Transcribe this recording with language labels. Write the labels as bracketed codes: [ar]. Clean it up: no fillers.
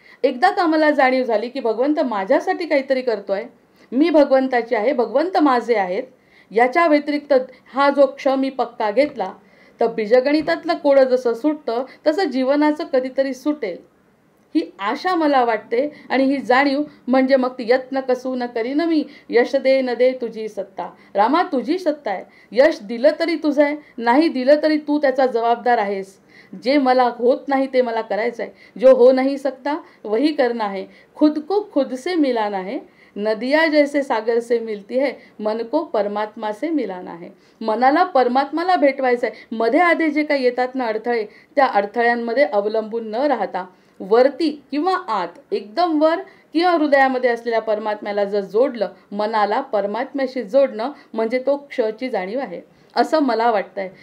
[mr] एकदा का मला जाणीव झाली की भगवंत माझ्यासाठी काहीतरी करतोय, मी भगवंताची आहे, भगवंत माझे आहेत, याच्या व्यतिरिक्त हा जो क्ष मी पक्का घेतला तर बीजगणितातलं कोडं जसं सुटतं तसं जीवनाचं कधीतरी सुटेल ही आशा मला वाटते. आणि ही जाणीव म्हणजे मग ती यत्न कसू न करी न मी, यश दे न दे तुझी सत्ता. रामा तुझी सत्ता आहे. यश दिलं तरी तुझं आहे, नाही दिलं तरी तू त्याचा जबाबदार आहेस. जे मला होत नाही ते मला करायचं आहे. [hi] जो हो नहीं सकता वही करना है, खुद को खुद से मिलाना है, नदिया जैसे सागर से मिलती है, मन को परमात्मा से मिलाना है. [mr] मनाला परमात्माला भेटवायचं आहे. मध्ये आधे जे काही येतात ना अडथळे, त्या अडथळ्यांमध्ये अवलंबून न राहता वरती किंवा आत, एकदम वर किंवा हृदयामध्ये असलेल्या परमात्म्याला जर जोडलं, मनाला परमात्म्याशी जोडणं म्हणजे तो क्षची जाणीव आहे. असं मला वाटतंय.